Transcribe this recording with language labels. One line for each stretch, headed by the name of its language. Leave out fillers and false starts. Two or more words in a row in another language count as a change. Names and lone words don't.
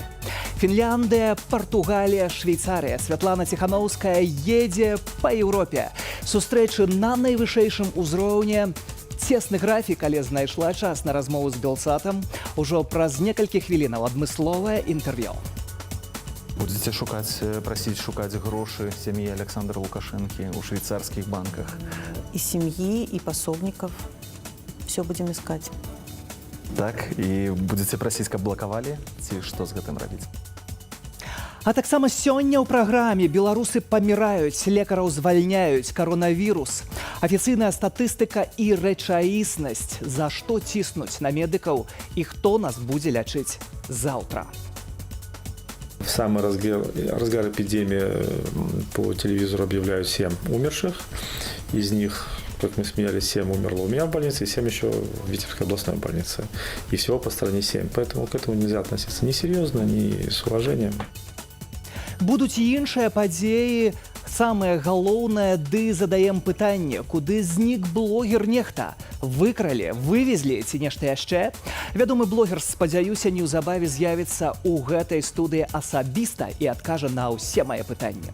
Belarusian: Фінляндыя, Партугалія, Швейцарыя. Святлана Ціханаўская едзе па Еўропе. Сустрэчы на найвышэйшым узроўні. Цесны графік, але знайшла час на размову з Белсатам. Ужо праз некалькі хвілінаў адмысловае інтэрв'ю.
Russian: Будете просить
Belarusian: шукать гроши
Russian: семьи Александра Лукашенки у швейцарских банках? И семьи, и пособников. Все будем искать. Так, и будете просить,
Belarusian: каб блокавалі? Ці што з гэтым рабіць? А таксама сёння ў праграме беларусы паміраюць, лекараў звальняюць, коронавірус. Афіцыйная статыстыка і рэчаіснасць. За што ціснуць на медыкаў і хто нас будзе лячыць заўтра?
Russian: В самый разгар эпидемии по телевизору объявляют 7 умерших. Из них, как мы смеялись, 7 умерло у меня в больнице, и 7 еще в Витебской областной больнице. И всего по стране 7. Поэтому к этому нельзя относиться ни серьезно, ни с уважением.
Belarusian: Будуць і іншыя падзеі. Самае галоўнае, ды задаем пытанне, куды знік блогер нехта? Выкралі, вывезлі ці нешта яшчэ? Вядомы блогер, спадзяюся, неўзабаве з'явіцца ў гэтай студыі асабіста і адкажа на ўсе мае пытанні.